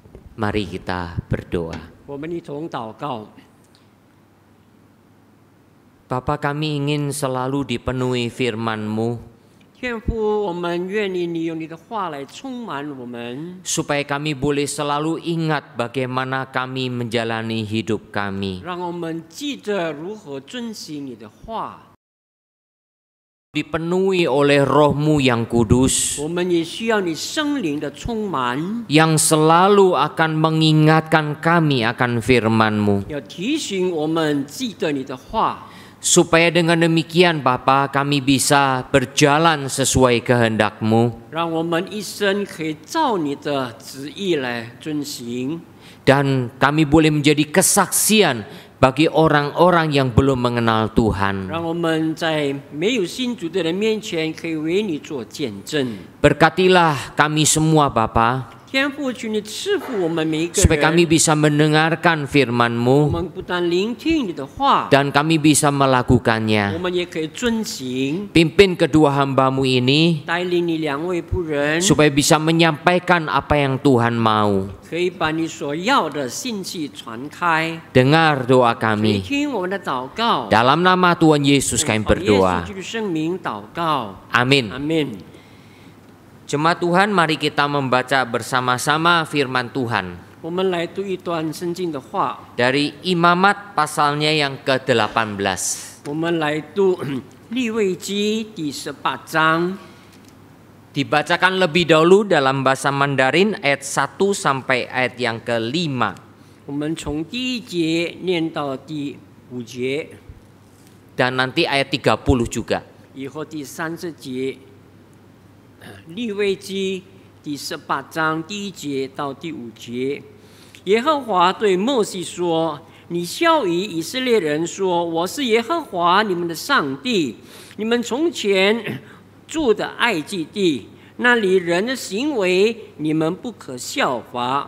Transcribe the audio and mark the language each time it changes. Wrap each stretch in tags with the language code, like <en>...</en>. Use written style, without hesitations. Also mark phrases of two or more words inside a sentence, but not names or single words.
<id>Mari kita berdoa.</id> <zh>我们一同祷告。</zh> <id>Bapa, kami ingin selalu dipenuhi firman-Mu</id> <zh>天父，我们愿意你用你的话来充满我们，</zh> <id>supaya kami boleh selalu ingat bagaimana kami menjalani hidup kami.</id> <zh>让我们记得如何遵行你的话。</zh> <id>Dipenuhi oleh Roh-Mu yang kudus</id> <zh>我们也需要你圣灵的充满，</zh> <id>yang selalu akan mengingatkan kami akan firman-Mu.</id> <zh>要提醒我们记得你的话，</zh> <id>Supaya dengan demikian Bapa, kami bisa berjalan sesuai kehendak-Mu</id> <zh>让我们一生可以照你的旨意来遵行，</zh> <id>dan kami boleh menjadi kesaksian bagi orang-orang yang belum mengenal Tuhan.</id> <zh>让我们在没有信主的人面前可以为你做见证。</zh> <id>Berkatilah kami semua Bapa,</id> <zh>天父，求你赐福我们每一个</zh> <id>supaya kami</id> <zh>人，</zh> <id>bisa mendengarkan</id> <zh>我</zh> <id>firman-Mu</id> <zh>们不但聆听你的话，</zh> <id>dan kami bisa</id> <zh>我</zh> <id>melakukannya.</id> <zh>们也可以遵行。</zh> <id>Pimpin kedua hamba-Mu ini</id> <zh>带领你两位仆人，</zh> <id>supaya bisa menyampaikan apa yang Tuhan mau.</id> <zh>可以把你所要的信息传开。</zh> <id>Dengar doa</id> <zh>可以</zh> <id>kami.</id> <zh>听我们的祷告。</zh> <id>Dalam nama Tuhan Yesus kami</id> <zh>奉耶稣</zh> <id>berdoa.</id> <zh>基督圣名祷告，</zh> <id>Amin.</id> <zh>阿门。</zh> <id>Jemaat Tuhan, mari kita membaca bersama-sama firman Tuhan</id> <zh>我们来读一段圣经的话，</zh> <id>dari Imamat pasalnya yang ke-18.</id> <zh>我们来读利未记第18章。</zh> <id>Dibacakan lebih dahulu dalam bahasa Mandarin ayat 1 sampai ayat yang ke-5.</id> <zh>我们从第1节念到第5节，</zh> <id>Dan nanti ayat 30 juga.</id> <zh>以后第30节。利未记第18章第1节到第5节，耶和华对摩西说：“你孝于以色列人说，我是耶和华你们的上帝。你们从前住的埃及地，那里人的行为你们不可效法。</zh>